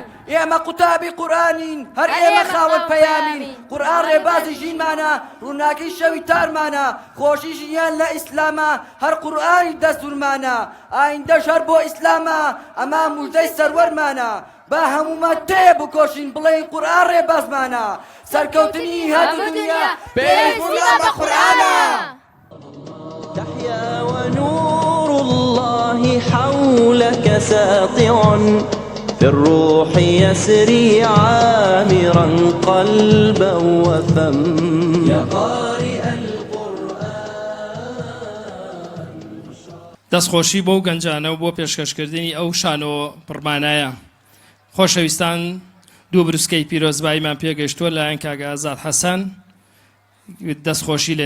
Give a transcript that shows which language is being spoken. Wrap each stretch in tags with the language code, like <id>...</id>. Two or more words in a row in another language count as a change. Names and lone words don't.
<ckb>ئێمە قوتابی قورئانین هەر ئێمە خاوەن پەیامین قورئان ڕێبازی ژینمانە ڕووناکەی شەوی تارمانە خۆشی ژیان لە ئیسلامە هەر قورئانی دەستورمانە ئایندەش هەر بۆ ئیسلامە ئەما موژدەی سەروەرمانە با هەمومان تێ بکۆشین بڵێین قورئان ڕێبازمانە سەرکەوتنی هاتوو دنیا پێویستیمان بە قورئانە</ckb> <ar>تحيا ونور الله حولك ساطع في الروح يسري عامرا قلبا وفم يا قارئ</ar> <ckb>دەستخۆشی بۆ گەنجانە و بۆ پێشکەشکردنی ئەو شانۆ پڕمانایە خۆشەویستان دوو بروسکەی پیرۆزباییمان پێگەشتووە لایەن کاگە ئازاد حەسەن دەستخۆشی لێ</ckb>